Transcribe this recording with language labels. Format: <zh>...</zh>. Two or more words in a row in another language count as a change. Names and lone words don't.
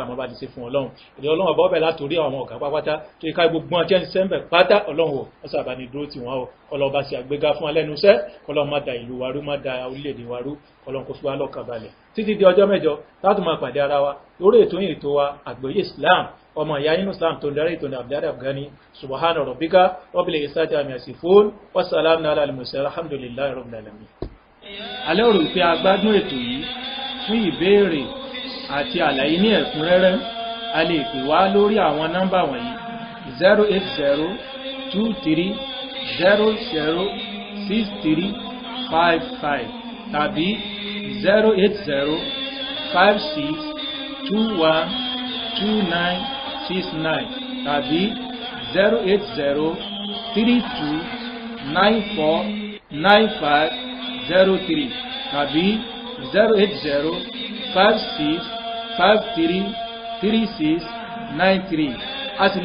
<yo>àmọ́ bá ti ṣe fún ọlọ́run ìdí ọlọ́run ọba ọbẹ̀ látòrí àwọn ọ̀gá pápátá tó yẹ ká gbogbo ọjọ́ ìṣẹ́ńbẹ̀ pátá ọlọ́run ò mọ́sà bá ní dúró tì wọ́n o ọlọ́ba sì àgbéga fún alẹ́nu iṣẹ́ ọlọ́run má da ìlú wa rú má da orílẹ̀-èdè wa rú ọlọ́run kó fi wá lọ́kàn balẹ̀ títí di ọjọ́ mẹ́jọ láti máa pàdé ara wa lórí ètò yìí ètò wa àgbọ́yé Islam ọmọ ìyá nínú Islam tó ń darí ètò ní Abdulhadi Afghani</yo> <ar>سبحان ربك رب العزة عما يصفون وسلام على المرسلين والحمد لله رب العالمين.</ar> <yo>alẹ́ òrò pé a gbádùn ètò yìí fún ìbéèrè àti àlàyé ní ẹ̀kúnrẹ́rẹ́ a lè pè wá lórí àwọn nọ́mbà wọ̀nyí 08023006355 tàbí 08056212969 tàbí 08032949503 tàbí 08056533693 a sì</yo>